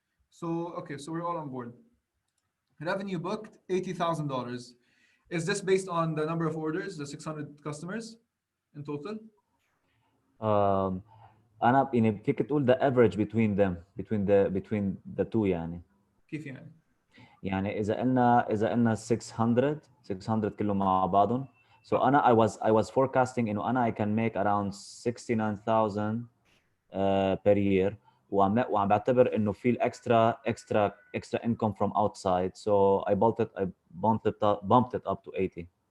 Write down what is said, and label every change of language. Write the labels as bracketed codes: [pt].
[en] So, okay, so we're all on board. Revenue booked, $80,000. Is this based on the number of orders, the 600 customers in total? [ar] أنا يعني فيك تقول [en] the average between them between the two يعني. [ar] كيف يعني؟ يعني إذا قلنا 600 كلهم مع بعضهم. [en] So أنا I was forecasting [ar] إنه أنا [en] I can make around 69,000 per year. [ar] وعم بعتبر إنه في [en] extra income from outside. So I bumped it up to 80.